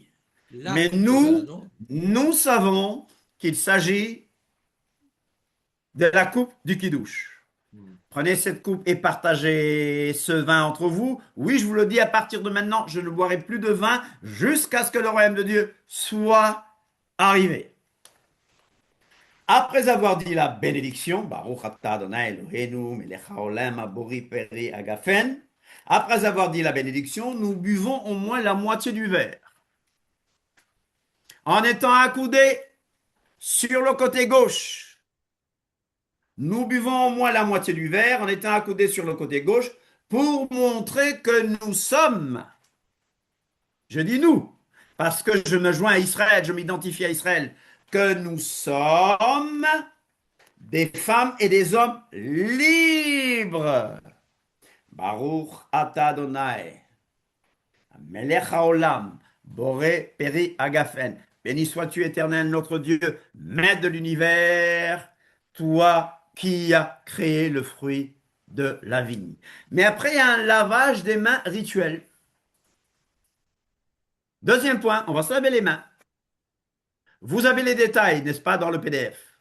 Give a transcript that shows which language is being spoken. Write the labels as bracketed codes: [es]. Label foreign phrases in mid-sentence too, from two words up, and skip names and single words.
[fr] Mais nous savons qu'il s'agit de la coupe du kiddush. Prenez cette coupe et partagez ce vin entre vous. Oui, je vous le dis, à partir de maintenant, je ne boirai plus de vin jusqu'à ce que le royaume de Dieu soit arrivé. Après avoir dit la bénédiction, [he] ברוך אתה אדוני אלוהינו מלך העולם בורא פרי הגפן, [fr] après avoir dit la bénédiction, nous buvons au moins la moitié du verre. En étant accoudés sur le côté gauche, nous buvons au moins la moitié du verre en étant accoudés sur le côté gauche pour montrer que nous sommes, je dis nous, parce que je me joins à Israël, je m'identifie à Israël, que nous sommes des femmes et des hommes libres. [he] ברוך אתה אדוני, מלך העולם, בורא פרי הגפן. [fr] Béni sois-tu, Éternel, notre Dieu, maître de l'univers, toi qui as créé le fruit de la vigne. Mais après, il y a un lavage des mains rituel. Deuxième point, on va se laver les mains. Vous avez les détails, n'est-ce pas, dans le PDF.